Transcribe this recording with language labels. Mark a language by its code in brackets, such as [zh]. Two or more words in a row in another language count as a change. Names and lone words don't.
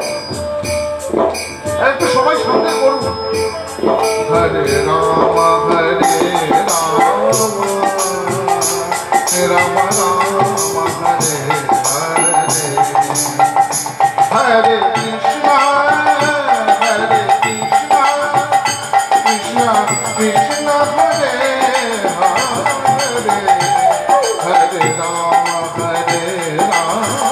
[bn] একটু সবাই সামনে করুন [sa] হরে রামা হরে রামা রামা রামা হরে হরে Hare Krishna Hare Krishna Krishna Krishna Hare Hare Hare Rama Hare Rama